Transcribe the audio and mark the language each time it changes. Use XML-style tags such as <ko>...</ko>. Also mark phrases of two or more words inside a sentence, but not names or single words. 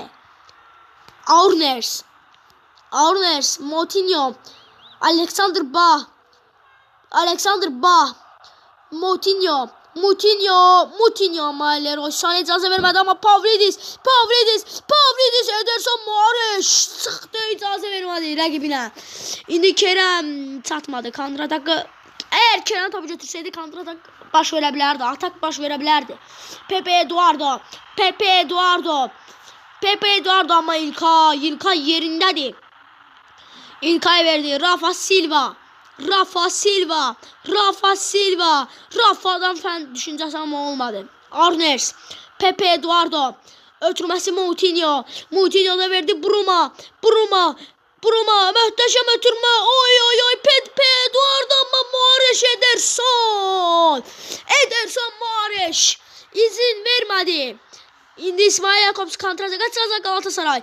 <az>Aurners, Moutinho, Alexander Bah, Moutinho ama Leroy Sané icazə vermədi ama Pavlidis, Ederson Moraes çıxdı, icazə vermədi rəqibinə. İndi Kerem çatmadı kontratakı.</az> <tr>Eğer Kerem topu götürseydi</tr> <az>kontratak baş verə bilərdi, atak baş verə bilərdi. Pepe Eduardo ama İlkay yerindədir. İlkay verdi. Rafa Silva. Rafa'dan fen düşüncəsi ama olmadı. Arners. Pepe Eduardo. Ötürməsi Moutinho da verdi Bruma. Möhtəşəm ötürmə. Pepe Eduardo ama Moraes Ederson Moraes izin vermədi. İndi İsmail Jakobs kontrataka çıxacaq Galatasaray.</az>